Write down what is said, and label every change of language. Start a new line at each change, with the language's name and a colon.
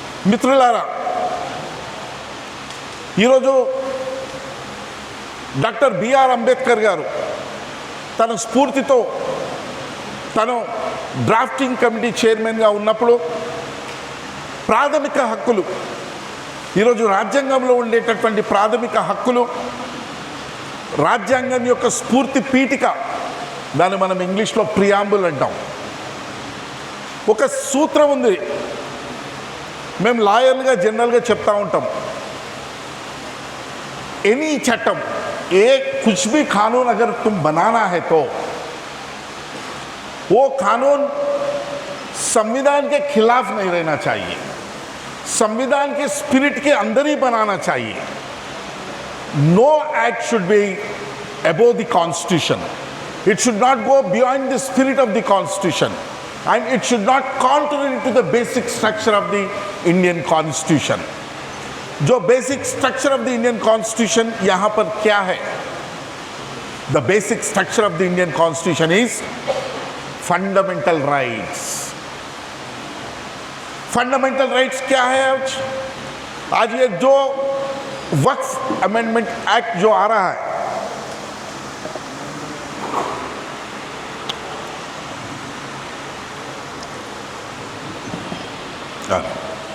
Telugu: మిత్రులారా, ఈరోజు doctor BR Ambedkar గారు తన స్ఫూర్తితో తను డ్రాఫ్టింగ్ కమిటీ చైర్మన్గా ఉన్నప్పుడు ప్రాథమిక హక్కులు, ఈరోజు రాజ్యాంగంలో ఉండేటటువంటి ప్రాథమిక హక్కులు, రాజ్యాంగం యొక్క స్ఫూర్తి పీఠిక, దాన్ని మనం ఇంగ్లీష్లో ప్రియాంబుల్ అంటాం. ఒక సూత్రం ఉంది, మేము లాయర్లుగా జనరల్గా చెప్తా ఉంటాం, ఎనీ చట్టం ఏ
Hindi: कुछ भी कानून अगर तुम बनाना है तो वो कानून संविधान के खिलाफ नहीं रहना चाहिए, संविधान के स्पिरिट के अंदर ही बनाना चाहिए.
English: No act should be above the constitution, it should not go beyond the spirit of the constitution, and it should not contrary to the basic structure of the Indian constitution.
Hindi: जो
English: basic structure of the Indian constitution
Hindi: यहाँ पर क्या है?
English: The basic structure of the Indian constitution is fundamental rights.
Hindi: Fundamental rights क्या है? आज ये जो वक्फ अमेंडमेंट एक्ट जो आ रहा है,